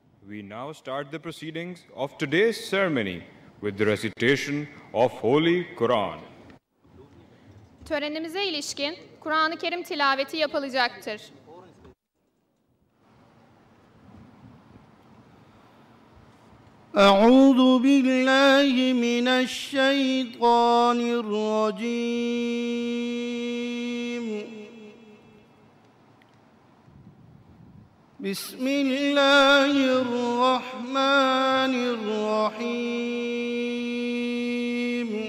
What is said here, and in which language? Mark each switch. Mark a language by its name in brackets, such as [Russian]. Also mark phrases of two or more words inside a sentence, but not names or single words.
[English] We now start the proceedings of today's ceremony with the recitation of Holy Quran. [Turkish] Törenimize ilişkin Kur'an-ı Kerim tilaveti yapılacaktır. [Arabic] أعوذ بالله من الشيطان الرجيم بسم الله الرحمن الرحيم